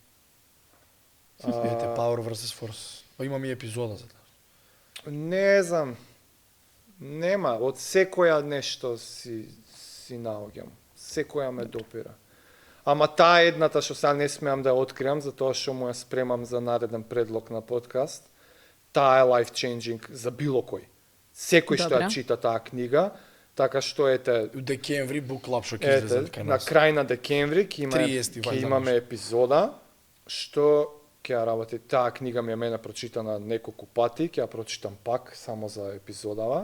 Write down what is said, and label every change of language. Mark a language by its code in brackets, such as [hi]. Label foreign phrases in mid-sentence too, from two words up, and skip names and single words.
[mk] Ете, Power vs Force. Па имам и епизода за тоа. Не знам. Нема. Од секоја нешто си наоѓам. Секоја ме допира. Ама таа едната што сега не смеам да ја откриам, затоа што му ја спремам за нареден предлог на подкаст, таа е [en] life changing [mk] за било кој. Секој што ја Добра. чита таа книга, така што ете, У декември [en] Book Club [mk] што ќе излезе кај на нас. крај на декември ќе 30 вајда имаме епизода што ќе ја работи. Таа книга ми е мене прочитана неколку пати, ќе ја прочитам пак само за епизодава.